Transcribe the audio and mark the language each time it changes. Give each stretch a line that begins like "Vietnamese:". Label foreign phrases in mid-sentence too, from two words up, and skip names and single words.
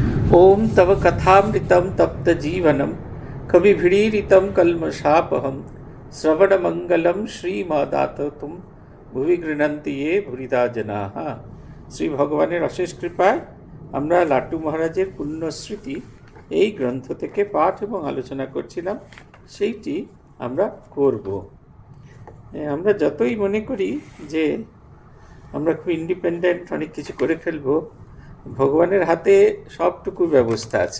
Sanskrit: ओम तव कथामृतं तप्तजीवनं कविभिरीडितं कल्मषापहं श्रवणमंगलं श्रीमदाततं ভুবি গৃণন্তি ये ভুরিদা জনাঃ।
Bangla: শ্রী ভগবানের অশেষ কৃপায় আমরা লাট্টু মহারাজের পুণ্যস্মৃতি এই গ্রন্থ থেকে পাঠ এবং আলোচনা করছিলাম, সেইটি আমরা করব। আমরা যতই মনে করি যে আমরা খুব ইন্ডিপেন্ডেন্ট, অনেক কিছু করে ফেলবো, ভগবানের হাতে সবটুকু ব্যবস্থা আছে।